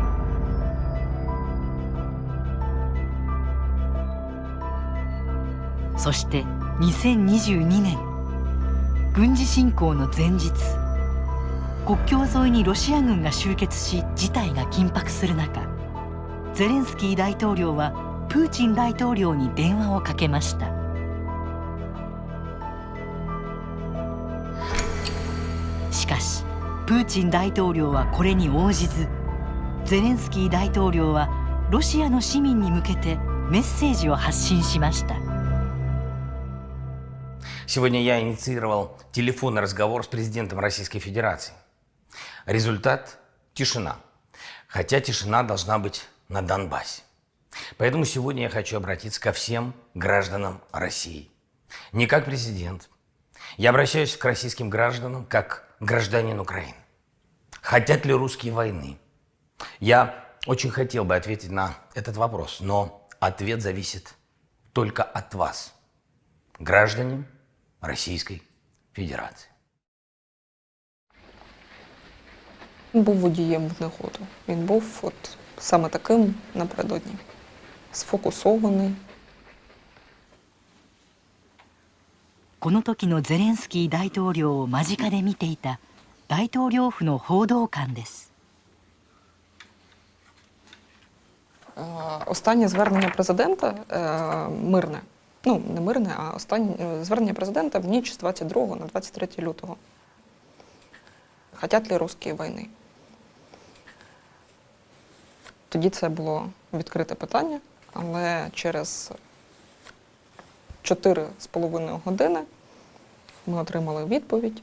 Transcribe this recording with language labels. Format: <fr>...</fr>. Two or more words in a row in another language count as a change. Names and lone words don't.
<ja>そして2022年、軍事侵攻の前日、国境沿いにロシア軍が集結し事態が緊迫する中、ゼレンスキー大統領はプーチン大統領に電話をかけました。しかしプーチン大統領はこれに応じず、ゼレンスキー大統領はロシアの市民に向けてメッセージを発信しました。</ja> <ru>Сегодня я инициировал телефонный разговор с президентом Российской Федерации. Результат – тишина. Хотя тишина должна быть на Донбассе. Поэтому сегодня я хочу обратиться ко всем гражданам России. Не как президент. Я обращаюсь к российским гражданам как гражданин Украины. Хотят ли русские войны? Я очень хотел бы ответить на этот вопрос, но ответ зависит только от вас, граждане</ru> <uk>Російської Федерації. Він був водієм в негоду. Він був саме таким напередодні. Сфокусований.</uk> <ja>この時のゼレンスキー大統領を間近で見ていた大統領府の報道官です。</ja> <uk>Останнє звернення президента мирне. Ну, не мирне, а останнє звернення президента в ніч з 22 на 23 лютого. Хотять ли русські війни? Тоді це було відкрите питання, але через 4,5 години ми отримали відповідь.</uk>